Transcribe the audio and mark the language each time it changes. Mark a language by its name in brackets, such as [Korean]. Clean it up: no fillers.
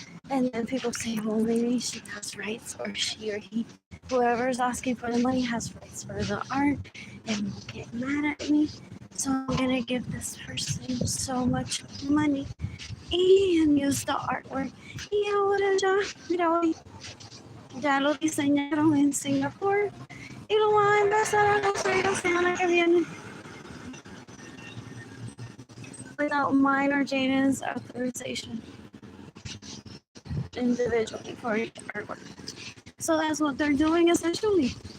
[English] And then people say, well, maybe she has rights, or she or he, whoever's asking for the money has rights for the art and will get mad at me. So I'm gonna give this person so much money and use the artwork. [Spanish] Y ahora ya, mira hoy, ya lo diseñaron en Singapur y lo van a empezar a construir la semana que viene. [English] Without mine or Jaden's authorization. Individually for each artwork. So that's what they're doing essentially.